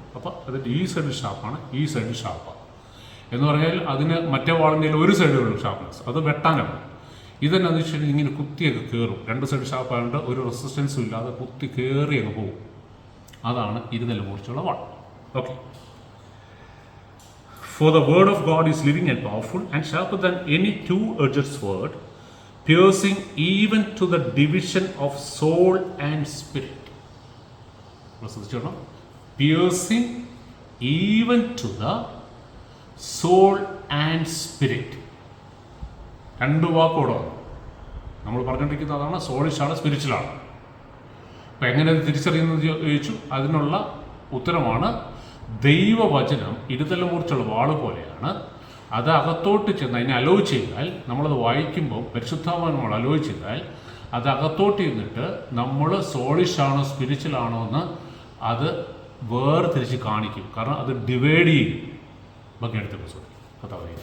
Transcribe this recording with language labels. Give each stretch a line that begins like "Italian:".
Malayalam: അപ്പോൾ അതിൻ്റെ ഈ സൈഡ് ഷാർപ്പാണ്, ഈ സൈഡ് ഷാർപ്പാണ് എന്ന് പറഞ്ഞാൽ അതിന് മറ്റേ വാളിൻ്റെ ഒരു സൈഡിലുള്ള ഷാർപ്പ്നെസ്, അത് വെട്ടാനാണ്. ഇതെന്നു വെച്ചാൽ ഇങ്ങനെ കുത്തിയൊക്കെ കയറും. രണ്ട് സൈഡ് ഷാർപ്പായതുകൊണ്ട് ഒരു റെസിസ്റ്റൻസും ഇല്ലാതെ കുത്തി കയറി അങ്ങ് പോകും. അതാണ് ഇരുതല മുറിച്ചുള്ള വാൾ. Okay.
English: For the word of God is living and powerful and sharper than any two-edged sword, piercing even to the division of soul and spirit.
Malayalam: ശ്രദ്ധിച്ചോണം.
English: Piercing even to the soul and spirit.
Malayalam: രണ്ട് വാക്കോടെ നമ്മൾ പറഞ്ഞുകൊണ്ടിരിക്കുന്നത് അതാണ്. സോളിഷാണ്, സ്പിരിച്വലാണ്. അപ്പം എങ്ങനെ അത് തിരിച്ചറിയുന്നത് ചോദിച്ചു. അതിനുള്ള ഉത്തരമാണ് ദൈവവചനം ഇരുതല മുറിച്ചുള്ള വാള് പോലെയാണ്. അത് അകത്തോട്ട് ചെന്ന് അതിനെ അലോ ചെയ്താൽ, നമ്മളത് വായിക്കുമ്പോൾ പരിശുദ്ധാത്മാവ് നമ്മൾ അലോ ചെയ്താൽ അത് അകത്തോട്ട് ചെന്നിട്ട് നമ്മൾ സോളിഷാണോ സ്പിരിച്വലാണോ എന്ന് അത് വേർതിരിച്ച് കാണിക്കും. കാരണം അത് ഡിവൈഡ് ചെയ്യും. ബാക്കി അടുത്ത എപ്പിസോഡിൽ കഥാ